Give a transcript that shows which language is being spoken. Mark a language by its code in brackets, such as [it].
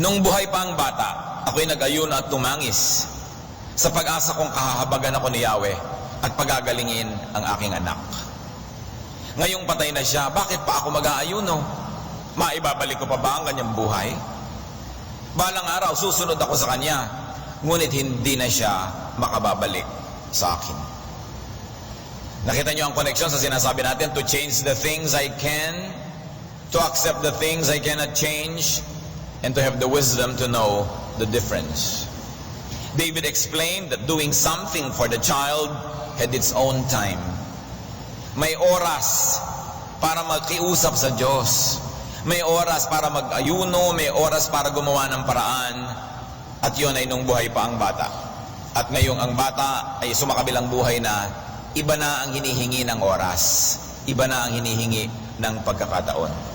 [tl] Nung buhay pa ang bata, ako'y nag-ayuno at tumangis sa pag-asa kong kahahabagan ako ni Yahweh at pagagalingin ang aking anak. Ngayong patay na siya, bakit pa ako mag-aayuno? Maibabalik ko pa ba ang kanyang buhay? Balang araw, susunod ako sa kanya, ngunit hindi na siya makababalik sa akin. Nakita niyo ang connection sa sinasabi natin, [en] to change the things I can, to accept the things I cannot change, and to have the wisdom to know the difference. David explained that doing something for the child had its own time. [tl] May oras para magkiusap sa Diyos. May oras para mag-ayuno, may oras para gumawa ng paraan, at yun ay nung buhay pa ang bata. At ngayong ang bata ay sumakabilang buhay na, iba na ang hinihingi ng oras, iba na ang hinihingi ng pagkakataon.